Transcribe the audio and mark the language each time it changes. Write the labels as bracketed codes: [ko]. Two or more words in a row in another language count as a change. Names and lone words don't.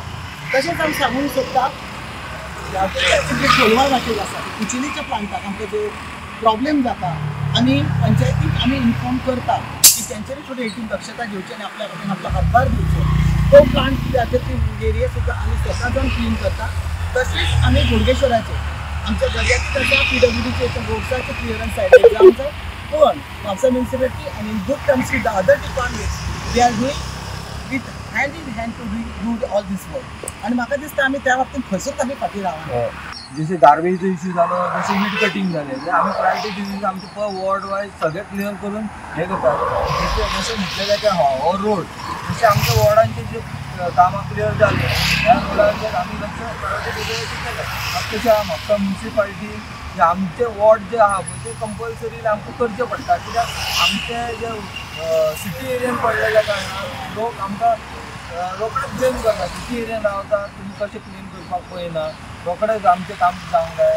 [kok] तशेंच हांव सांगूंक सोदतां जे खोलवाळ वाटेर आसा कुचिलीच्या प्लांटाक आमकां जो प्रॉब्लेम जाता आनी पंचायतीक आमी इन्फॉर्म करता की तेंच्यांनी थोडी हेतून दक्षता घेवची आनी आपल्या हातभार दिवचो। तो प्लांट कितें आसा ती एरिया सुद्दां आमी स्वता जावन क्लीन करता. तशेंच आमी बोडगेश्वराचे आमच्या दर्याचे आसा PWDचे रोड्साचे क्लियरन्स सायडीक आमचो पण म्हापसा म्युनिसिपालिटी आणि [en] in good terms with the other departments they are doing with hand in hand to do all this work. [kok] आणि म्हाका दिसता आमी त्या बाबतीत खंयचोच आमी फाटीं रावना. [mr] जसे गार्बेजचो इश्यू झालो, जसे [en] weed cutting [mr] झाले, आम्ही प्रायोरिटी दिवशी आमचे [en] ward wise [mr] सगळे क्लिअर करून हे करतात. जसे म्हटलेलं की हो रोड जसे आमच्या वॉर्डांचे जे कामं क्लिअर झाले त्या रोडाचेर आम्ही लक्ष प्रायोरिटी केलं. [kok] तशें म्हापसा म्युनिसिपालिटी जे आमचे वॉर्ड जे आहा ते कंपल्सरी आमकां करचे पडटा. कित्याक आमचे जे सिटी एरियन पडलेल्या कारणान लोक आमकां रोखडेच ब्लेम करता. सिटी एरियन रावता तुम्ही कशें क्लीन करपाक पळयना, रोखडेच आमचें काम जावंक जाय.